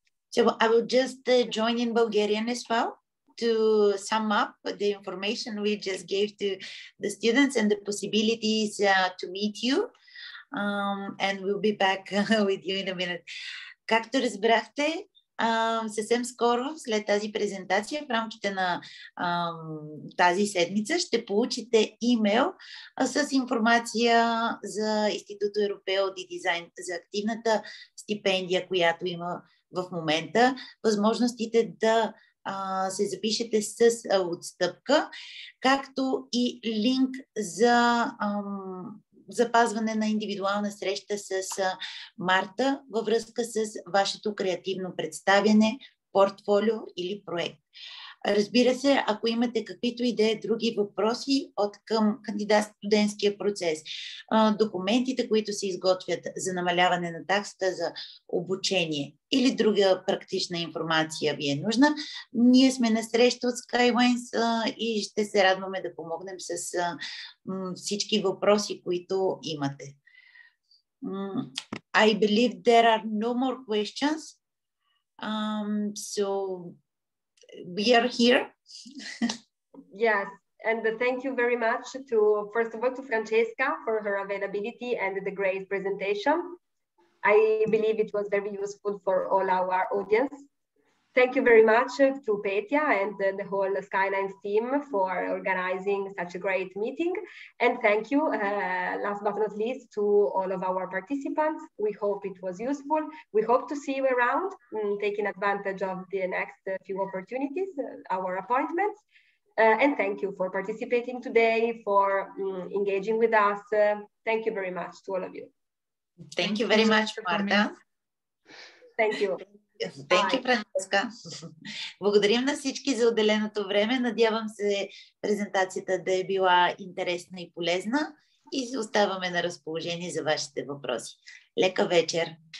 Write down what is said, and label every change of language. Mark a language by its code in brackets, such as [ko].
[en] So I will just join in Bulgarian as well to sum up the information we just gave to the students and the possibilities to meet you. And we'll be back with you in a minute. [bg] Както разбрахте, съвсем скоро след тази презентация в рамките на тази седмица ще получите имейл с информация за Istituto Europeo di Design, за активната стипендия, която има в момента, възможностите да се запишете с отстъпка, както и линк за запазване на индивидуална среща с Марта във връзка с вашето креативно представяне, портфолио или проект. Разбира се, ако имате каквито и да е други въпроси от към кандидат-студентския процес, документите, които се изготвят за намаляване на таксата за обучение или друга практична информация ви е нужна, ние сме на среща от Skylines и ще се радваме да помогнем с всички въпроси, които имате. [en] I believe there are no more questions. So we are here. Yes, and thank you very much to, first of all, to Francesca for her availability and the great presentation. I believe it was very useful for all our audience. Thank you very much to Petja and the whole Skylines team for organizing such a great meeting. And thank you, last but not least, to all of our participants. We hope it was useful. We hope to see you around, taking advantage of the next few opportunities, our appointments. And thank you for participating today, for engaging with us. Thank you very much to all of you. Thank you very much, Marta. Thank you. Thank you, Франческа. [bg] Благодарим на всички за отделеното време. Надявам се презентацията да е била интересна и полезна и оставаме на разположение за вашите въпроси. Лека вечер!